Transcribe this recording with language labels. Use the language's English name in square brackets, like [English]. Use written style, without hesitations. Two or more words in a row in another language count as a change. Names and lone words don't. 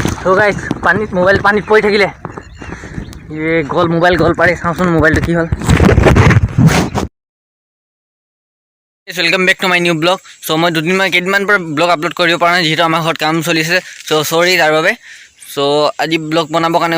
[English] So guys, [Assamese] পানীত ম'বাইল পানীত পৰি থাকিলে. এ গ'ল ম'বাইল গ'ল পাৰে Samsung ম'বাইল টো কি হ'ল. [English] Welcome back to my new blog. [Assamese] So মই দুদিন মান কেইদিনমান পৰা [English] blog upload [Assamese] কৰিব পৰা নাই যেহেতু আমাৰ ঘৰত কাম চলি আছে [English] so sorry [Assamese] তাৰ বাবে সো আজি ব্লগ বনাবৰ কাৰণে